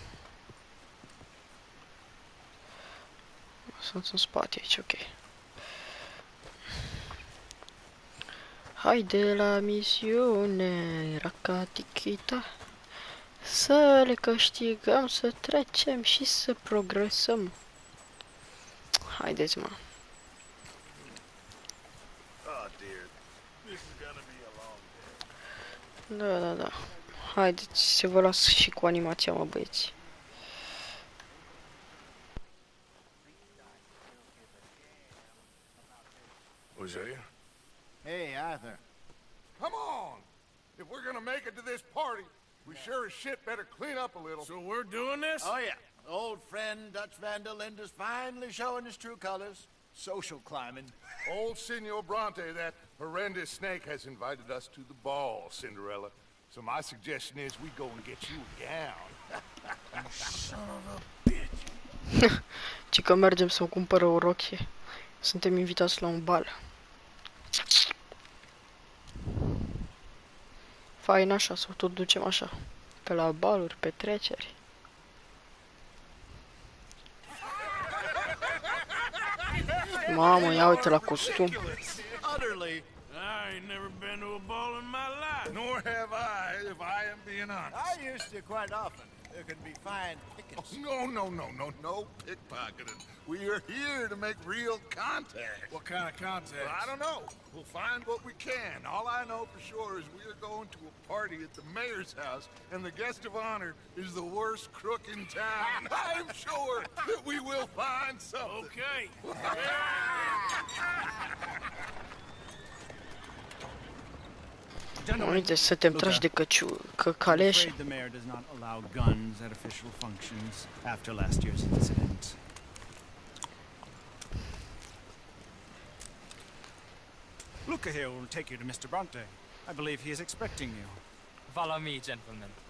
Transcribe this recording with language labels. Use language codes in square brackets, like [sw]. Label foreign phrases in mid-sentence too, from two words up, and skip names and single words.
[ro] Sunt în spate aici, ok. Haide la misiune, racatichita. Să le câștigăm, să trecem și să progresăm. Haideți, mă. [en] Oh, dear. This is gonna be a long day. [ro] Da. Haideți să vă las și cu animația, mă, băieți. [en] Was that you? Hey, Arthur. Come on! If we're gonna make it to this party, we sure as shit better clean up a little. So we're doing this? Oh, yeah. Old friend Dutch Van der Linde's finally showing his true colors. Social climbing. Old Senor Bronte, that horrendous snake, has invited us to the ball, Cinderella. So my suggestion is we go and get you a gown. Son of a bitch. [ro] Ci că mergem să-mi cumpără o rochie. Suntem invitați la un bal. Fain așa, sau tot ducem așa. Pe la baluri, petreceri. Mamă, ia uite la costum. [en] Utterly. I ain't never been to a ball in my life. Nor have I, if I am being honest. I used to quite often. There can be fine pickets. No pickpocketing. We are here to make real contact. What kind of contact? Well, I don't know. We'll find what we can. All I know for sure is we are going to a party at the mayor's house, and the guest of honor is the worst crook in town. I'm sure that we will find something. Okay. [ro] Uite, să te tragi de caleșe. [en] The mayor does not allow guns at official functions after last year's incident. Luca here will take you to Mr. Bronte. I believe he is expecting you. Follow me, gentlemen.